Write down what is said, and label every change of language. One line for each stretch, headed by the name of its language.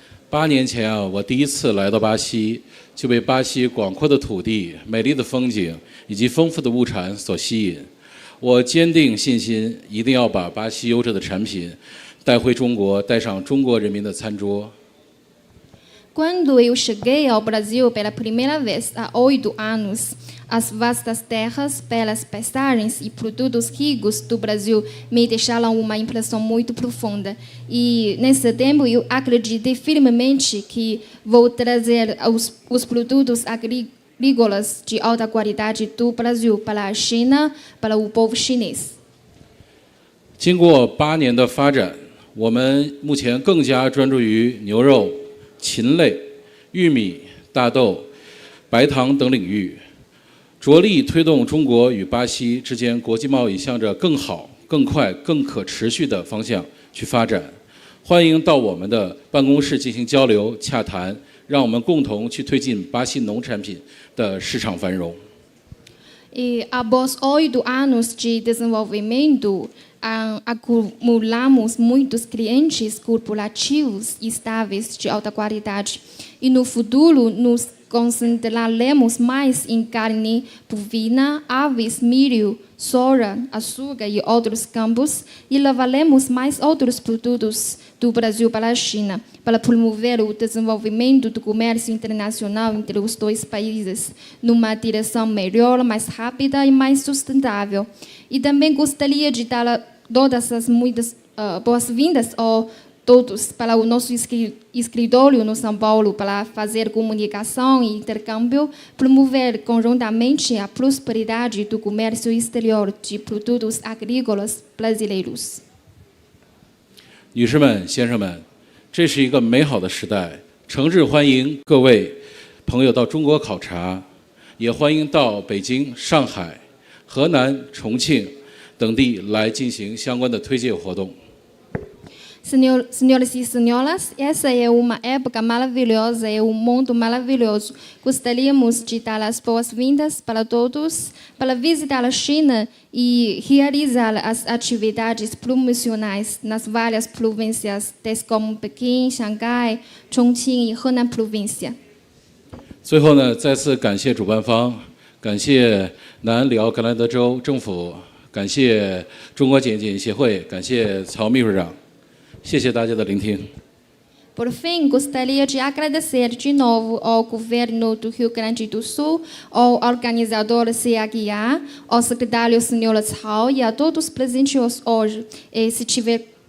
Chinese: 8年前啊，我第一次来到巴西，就被巴西广阔的土地、美丽的风景以及丰富的物产所吸引。我坚定信心，一定要把巴西优质的产品带回中国，带上中国人民的餐桌。
Portuguese: Quando eu cheguei ao Brasil pela primeira vez há 8 anos, as vastas terras, belas paisagens e produtos ricos do Brasil me deixaram uma impressão muito profunda. E, nesse tempo, eu acreditei firmemente que vou trazer os produtos agrícolas de alta qualidade do Brasil para a China, para o povo chinês.
Chinese: 经过8年的发展，我们目前更加专注于牛肉、禽类、玉米、大豆、白糖等领域，着力推动中国与巴西之间国际贸易向着更好、更快、更可持续的方向去发展。欢迎到我们的办公室进行交流洽谈，让我们共同去推进巴西农产品的市场繁荣。
Portuguese: E após 8 anos de desenvolvimento, acumulamos muitos clientes corporativos estáveis de alta qualidade. E no futuro, nos concentraremos mais em carne bovina, aves, milho, soja, açúcar e outros campos, e levaremos mais outros produtos do Brasil para a China, para promover o desenvolvimento do comércio internacional entre os dois países, numa direção melhor, mais rápida e mais sustentável. E também gostaria de dar todas as muitas boas-vindas a todos para o nosso escritório no São Paulo, para fazer comunicação e intercâmbio, promover conjuntamente a prosperidade do comércio exterior de produtos agrícolas brasileiros.
Chinese: 女士们、先生们，这是一个美好的时代，诚挚欢迎各位朋友到中国考察，也欢迎到北京、上海、河南、重庆等地来进行相关的推介活动。
Portuguese: Senhoras e senhoras, essa é uma época maravilhosa, é um mundo maravilhoso. Gostaríamos de dar as boas-vindas para todos, para visitar a China e realizar as atividades promocionais nas várias províncias, tais como Pequim, Xangai, Chongqing e Henan província.
Chinese: 最后呢，再次感谢主办方，感谢南里奥格兰德州政府，感谢中国检检协会，感谢曹秘书长。谢谢大家的聆听。
Portuguese: Por fim, gostaria de agradecer de novo ao governo do Rio Grande do Sul, ao organizador CAGA, ao secretário Sr. Cao e a todos presentes hoje. Se tiver